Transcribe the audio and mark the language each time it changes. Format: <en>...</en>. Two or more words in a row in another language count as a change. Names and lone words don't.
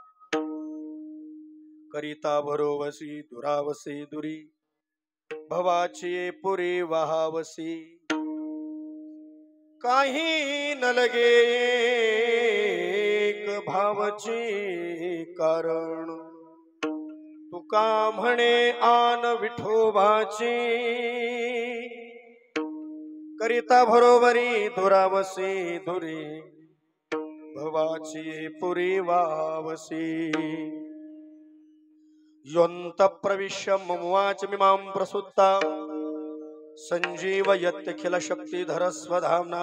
<mr>करिता भरोवसी दुरावसी दुरी, भवाची पुरी वाहावसी. काही न लगे एक भावची कारण, तुका म्हणे आन विठोबाची. करिता भरोवरी दुरावसी दुरी, भवाची पुरी वावसी.</mr> <sa>योऽन्त प्रविश्य ममुवाच मिमां प्रसुत्ता, संजीवयत्यखिल शक्तिधर स्वधाम्ना.</sa>